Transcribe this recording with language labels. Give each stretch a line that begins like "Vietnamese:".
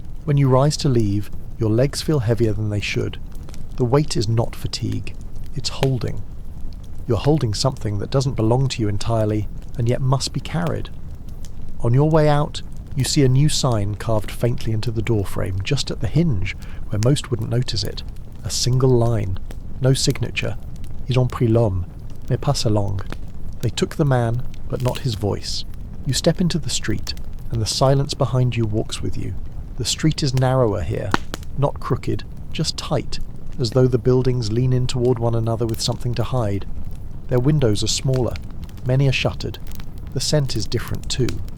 English: When you rise to leave, your legs feel heavier than they should. The weight is not fatigue, it's holding. You're holding something that doesn't belong to you entirely, and yet must be carried. On your way out, you see a new sign carved faintly into the doorframe, just at the hinge, where most wouldn't notice it. A single line. No signature.
French: Ils ont pris l'homme, mais pas sa langue.
English: They took the man, but not his voice. You step into the street, and the silence behind you walks with you. The street is narrower here, not crooked, just tight, as though the buildings lean in toward one another with something to hide. Their windows are smaller, many are shuttered. The scent is different too.